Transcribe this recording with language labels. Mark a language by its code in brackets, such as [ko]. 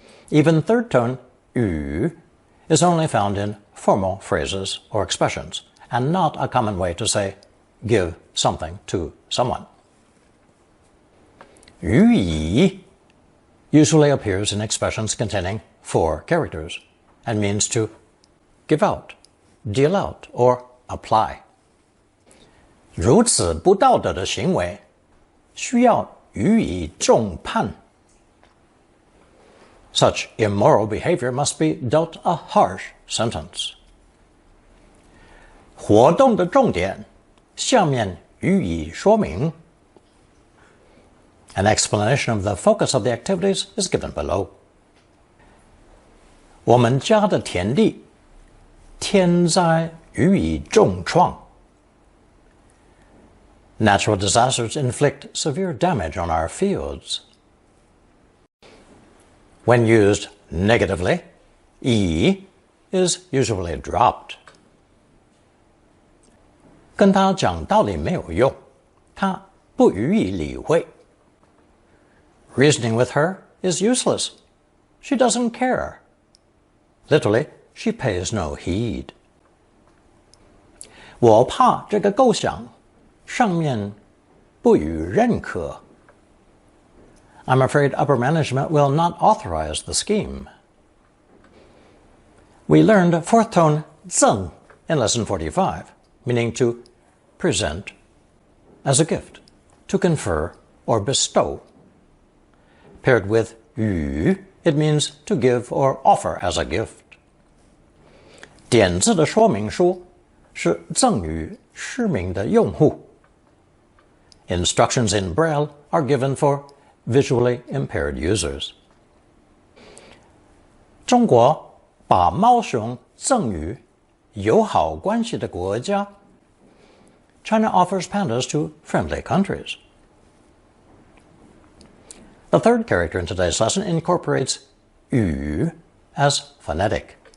[en] Even third tone, 语, is only found in formal phrases or expressions, and not a common way to say give something to someone. 予以 usually appears in expressions containing 4 characters and means to give out, deal out, or apply. [zh] 如此不道德的行为，需要予以重判。 [en] Such immoral behavior must be dealt a harsh sentence. [zh] 活动的重点，下面予以说明。 [en] An explanation of the focus of the activities is given below. [zh] 我们家的田地，天灾予以重创。 [en] Natural disasters inflict severe damage on our fields. When used negatively, 以 is usually dropped. [zh] 跟他讲道理没有用，他不予以理会。 [en] Reasoning with her is useless. She doesn't care. Literally, she pays no heed. [zh] 我怕这个构想上面不予认可。 [en] I'm afraid upper management will not authorize the scheme. We learned fourth tone 赠 in lesson 45, meaning to present as a gift, to confer or bestow. Paired with 予, it means to give or offer as a gift. [zh] 点字的说明书是赠予失明的用户。 [en] Instructions in Braille are given for visually impaired users. [zh] 中国把猫熊赠予友好关系的国家。 [en] China offers pandas to friendly countries. The third character in today's lesson incorporates yu as phonetic.